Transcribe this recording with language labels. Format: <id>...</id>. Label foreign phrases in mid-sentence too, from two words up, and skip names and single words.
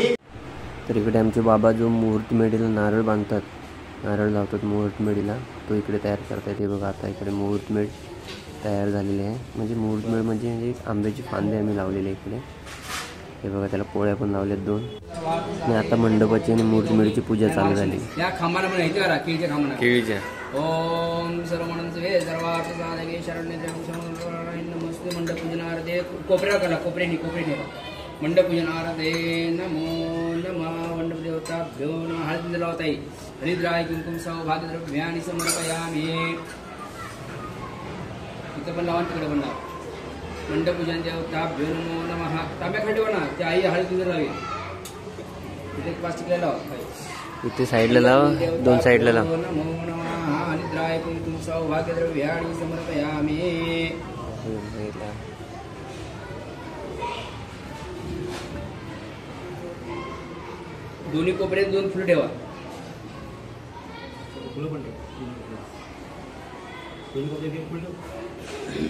<mr>तर इकडे आमचे बाबा जो मुहूर्तमेढीला नारळ बांधतात, नारळ लावतात मुहूर्तमेढीला, तो इकडे तयार करतात. हे बघा आता इकडे मुहूर्तमेढ तयार झालेली आहे. म्हणजे मुहूर्तमेढ म्हणजे आंब्याची फांदे आम्ही लावलेले इकडे. हे बघा त्याला पोळ्या पण लावल्यात 2. आणि आता मंडपाची आणि मुहूर्तमेढीची पूजा चालू झाली. या खांबाला पण माहिती करा केळीच्या खांबाला. केळीच्या</mr> <sa>ओम सर्वमनंसे सर्वार्थ साधके शरण्य नमस्ते मंडपूजनार्थे.</sa> <mr>कोपऱ्यावर करा, कोपऱ्याने</mr> <sa>मंडपूजनार्थे नमो नमः. मंडपदेवताभ्यो नमः.</sa> <mr>हळदी लावता येईल.</mr> <sa>हरिद्राय कुंकुम सौभाग्यद्रव्याणि समर्पयामि.</sa> <mr>इथं पण लावा, तिकडे पण लावा.</mr> <sa>मंडपूजन देवताभ्यो नमो नमः.</sa> <mr>तांब्या खाली ना ते आई हळदी लावी. इथे प्लास्टिकला लावा. इथे साईडला लाव, 2 साईडला लाव.</mr> <sa>नमो नमः. हरिद्राय कुंकुम सौभाग्यद्रव्याणि समर्पयामि.</sa> <mr>दोन्ही कोपऱ्यात 2 फुलं ठेवा. फुलं पण ठेव. दोन्ही कोपऱ्यात एक फुलं ठेव.</mr>